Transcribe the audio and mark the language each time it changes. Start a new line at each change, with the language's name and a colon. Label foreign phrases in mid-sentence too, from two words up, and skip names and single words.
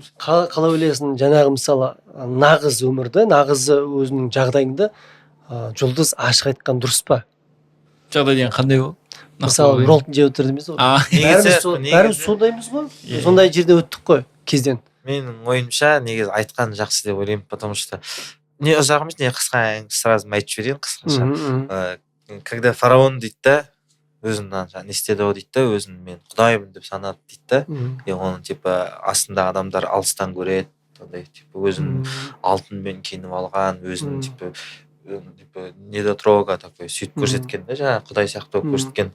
Kazakh: Қалай ойлайсың, жаңағы мысалы нағыз өмірді, нағыз өзінің жағдайында жұлдыз ашық айтқан дұрыс па? Жағдай деген қандай ол? Мысалы роллтын жеп отыр дейміз ғой. Бәріміз сондаймыз ғой. Сондай жерде өттік қой кезден. Менің ойымша негізі айтқан жақсы деп ойлаймын,
Russian: потому что
Kazakh: не ұзақ емес, не қысқа, сразу айтып жіберейін қысқаша.
Russian: Когда фараон
Kazakh: дейді да, өзін не істеді ғой дейді да, өзін мен құдаймын деп санады дейді да, оның типа астында адамдар алыстан көреді, өзін алтынмен киініп алған, өзін типа типа
Russian: недотрога такой
Kazakh: сөйтіп көрсеткен да, жаңағы құдай сияқты болып көрсеткен.